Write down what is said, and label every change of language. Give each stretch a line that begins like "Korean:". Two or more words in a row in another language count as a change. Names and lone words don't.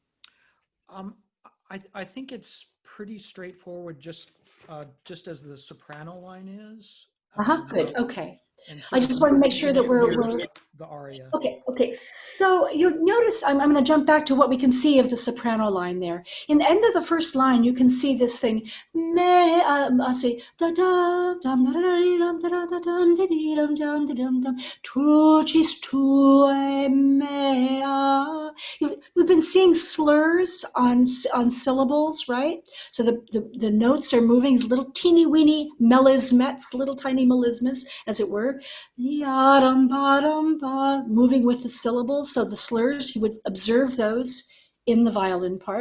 English: I think it's pretty straightforward, just as the soprano line is. Good, okay. And I just want to make sure that we're the aria. Okay. So you notice, I'm going to jump back to what we can see of the soprano line there. In the end of the first line, you can see this thing. I'll say da da dum da da dum da da dum dum dum dum
Latin: tucis tue mea.
English: We've been seeing slurs on syllables, right? So the notes are moving, little teeny weeny melismets, little tiny melismas, as it were. Moving with the syllables, so the slurs, you would observe those in the violin part.